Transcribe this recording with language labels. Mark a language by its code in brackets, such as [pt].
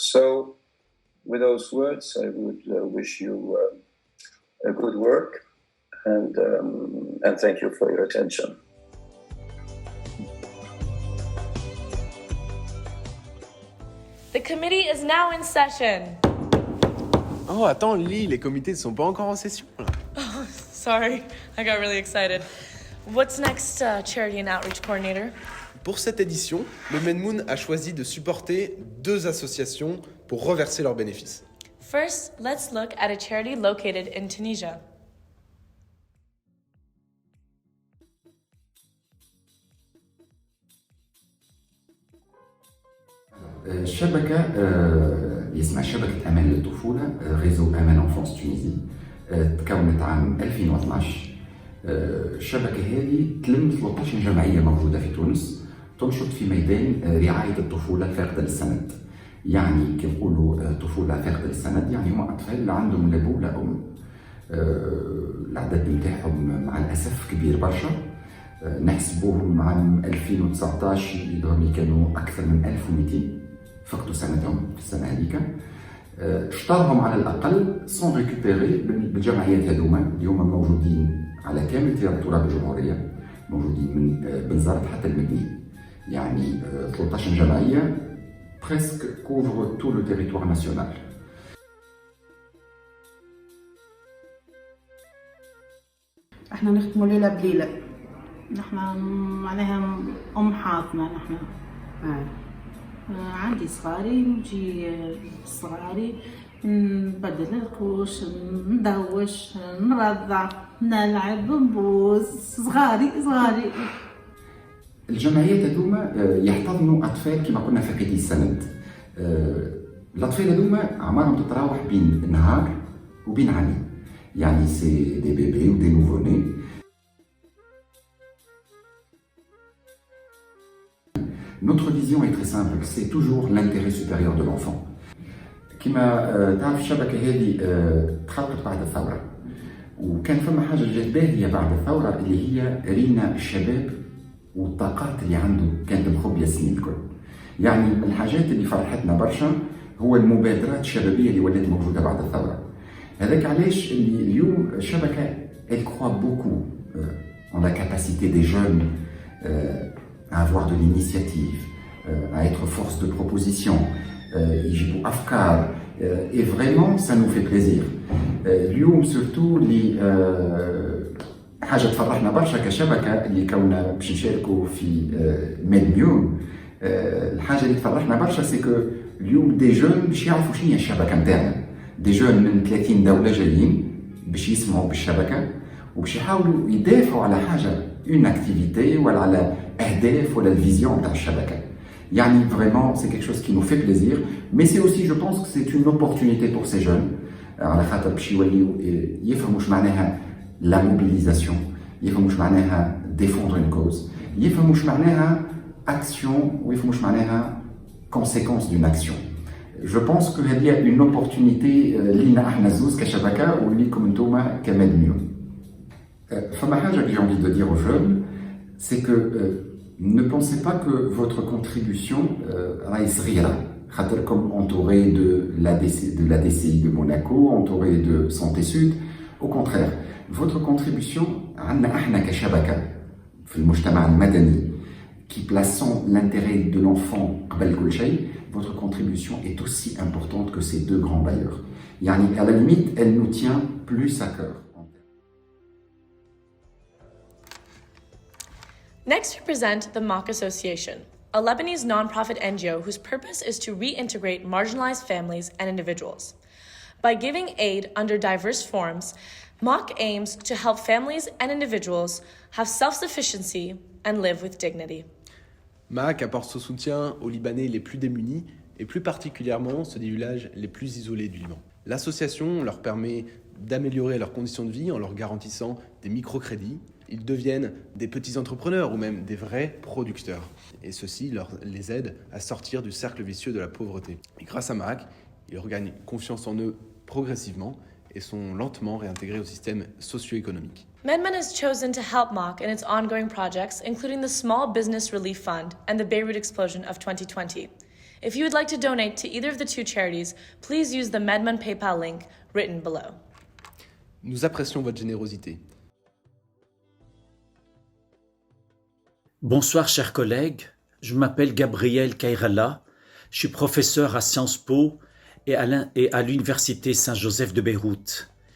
[en] So, with those words, I would wish you a good work, and thank you for your attention. The committee is now in session. [fr] Oh, attends, Lily, les comités ne sont pas encore en session, là. [en] Oh, sorry, I got really excited. What's next, Charity and Outreach Coordinator? [fr] Pour cette édition, le Medmoun a choisi de supporter 2 associations pour reverser leurs bénéfices. [en] First, let's look at a charity located in Tunisia. [ar] شبكة اسمها شبكة أمان للطفولة ريزو أمان أنفونس تونيزي تكونت عام 2012. الشبكة هذه تلم 13 جمعية موجودة في تونس تنشط في ميدان رعاية الطفولة الفاقدة للسند. يعني كي نقولوا طفولة فاقدة للسند يعني هما أطفال لا عندهم لا أبو لا أم. العدد نتاعهم مع الأسف كبير برشا. نحسبوهم عام 2019 اللي كانوا أكثر من 1200 فقدوا سندهم في السنة هذيك. اشترهم على الأقل [fr] سون ريكوبيري [ar] بالجمعيات هذوما اللي هما موجودين على كامل تراب الجمهورية، موجودين من بنزرت حتى المدني. يعني 13 جمعية [fr] presque couvre tout le territoire national. [ar] احنا نخدموا ليلة بليلة. نحن معناها أم حاضنة نحن. عندي صغاري نجي صغاري نبدل الكوش ندوش نرضع نلعب نبوس صغاري. الجمعيات هذوما يحتضنوا اطفال كما قلنا فاقدي السند. الاطفال هذوما اعمارهم تتراوح بين نهار وبين عامين. يعني [fr] سي دي بيبي و دي نوفوني. Notre vision est très simple, c'est toujours l'intérêt supérieur de l'enfant. [ar] كما تعرف الشبكة هذه تخلقت بعد الثورة. وكان فما حاجة جات باهية بعد الثورة اللي هي رينا الشباب والطاقات اللي عنده كانت مخبية السنين الكل. يعني من الحاجات اللي فرحتنا برشا هو المبادرات الشبابية اللي ولات موجودة بعد الثورة. هذاك علاش اللي اليوم الشبكة [fr] elle croit beaucoup en la capacité des jeunes à avoir de l'initiative, à être force de proposition, [ar] يجيبوا أفكار [fr] et vraiment ça nous fait plaisir. [ar] اليوم [fr] surtout [ar] اللي حاجة تفرحنا برشا كشبكة اللي كونا باش نشاركوا في ميدميون. الحاجة اللي تفرحنا برشا [fr] سي كو [ar] اليوم [fr] دي جون [ar] باش يعرفوا شنو هي الشبكة نتاعنا. [fr] دي جون [ar] من 30 دولة جايين باش يسمعوا بالشبكة وباش يحاولوا يدافعوا على حاجة [fr] اون اكتيفيتي [ar] ولا على اهداف ولا الفيزيون تاع الشبكة. يعني [fr] vraiment c'est quelque chose qui nous fait plaisir, mais c'est aussi je pense que c'est une opportunité pour ces jeunes [ar] على خاطر باش يوليو يفهموا واش معناها [fr] لا موبيليزاسيون، [ar] يفهموا واش معناها [fr] défendre une cause، يفهموا واش معناها action [ar] ويفهموا واش معناها [fr] conséquence d'une action. Je pense que [ar] هذه [fr] une opportunité [ar] لينا احنا زوز كشبكة وليكم انتوما كمدميون. فما حاجة [fr] que j'ai envie de dire aux jeunes, c'est que ne pensez pas que votre contribution [ar] راهي صغيرة خاطركم [fr] entouré de la DCI de Monaco, entouré de Santé Sud. Au contraire, votre contribution [ar] عندنا احنا كشبكة في المجتمع المدني [fr] qui plaçant l'intérêt de l'enfant [ar] قبل كل شيء, [fr] votre contribution est aussi importante que ces deux grands bailleurs. [ar] Yani, [fr] à la limite, elle nous tient plus à cœur. [en] Next, we present the MAC Association, a Lebanese nonprofit NGO whose purpose is to reintegrate marginalized families and individuals. By giving aid under diverse forms, MAC aims to help families and individuals have self-sufficiency and live with dignity. [fr] MAC apporte son soutien aux Libanais les plus démunis et plus particulièrement ceux des villages les plus isolés du Liban. L'association leur permet d'améliorer leurs conditions de vie en leur garantissant des microcrédits. Ils deviennent des petits entrepreneurs ou même des vrais producteurs. Et ceci les aide à sortir du cercle vicieux de la pauvreté. Et grâce à MAC, ils regagnent confiance en eux progressivement et sont lentement réintégrés au système socio-économique. [en] MedMen has chosen to help MAC in its ongoing projects, including the Small Business Relief Fund and the Beirut explosion of 2020. If you would like to donate to either of the two charities, please use the MedMen PayPal link written below. [fr] Nous apprécions votre générosité. Bonsoir chers collègues, je m'appelle Gabriel Kairala, je suis professeur à Sciences Po et à l'Université Saint-Joseph de Beyrouth.